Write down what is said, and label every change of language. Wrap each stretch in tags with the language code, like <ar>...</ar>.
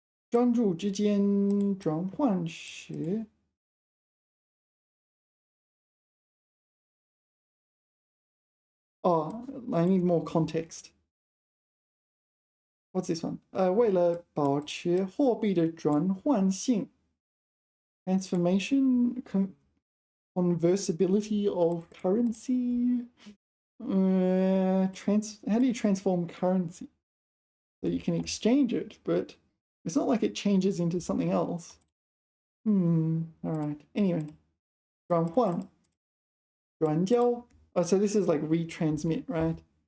<zh>专注之间转换时</zh> <en>Oh, I need more context. What's this one?</en> <zh>为了保持货币的转换性</zh> <en>transformation, conversibility of currency. How do you transform currency? So you can exchange it, but it's not like it changes into something else. Alright. Anyway.</en> <zh>转换转交</zh> <en>so this is like retransmit, right?</en>